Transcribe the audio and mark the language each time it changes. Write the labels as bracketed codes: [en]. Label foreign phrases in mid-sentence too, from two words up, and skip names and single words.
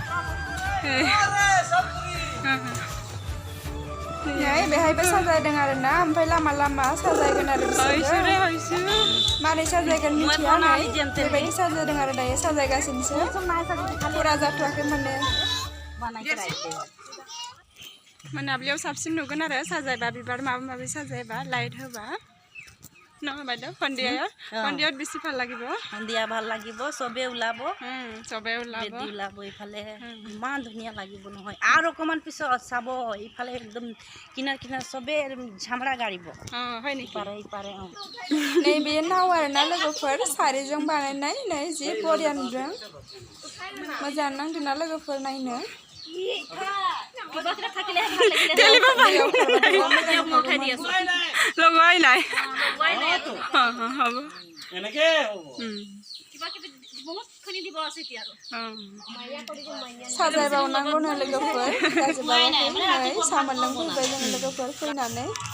[brx] Ya, बेहायबो साजायदों आरोना ओमफ्राय लामा साजायगोन आरो बिसोरो मारै साजायगोन मिथिया नै बेबायदि साजायदों आरो दायो साजायगासिनोसो फुरा जाथ'वाखै माने मोनाबिलियाव साबसिन नुगोन आरो साजायबा बिबार माबा माबि साजायबा लाइट होबा [as] নহয় বাইদেউ সন্ধিয়াত বেছি ভাল লাগিব সন্ধিয়া ভাল লাগিব চবে ওলাব বেদি ওলাব ইফালে ইমান ধুনীয়া লাগিব নহয় আৰু অকমান পিছত চাব ইফালে একদম কিনাৰ চবে ঝামৰা গাড়িব হয় নেকি ইপাৰে [brx] नै बे नाव आरोना लोगोफोर सारिजों बानायनाय नै जि बरिया नुदों मोजां नांदोंना लोगोफोर नायनो साजायबावनांगौनो लोगोफोर जाजोबाखै साहा मोनलोंफैबाय जों लोगोफोर फैनानै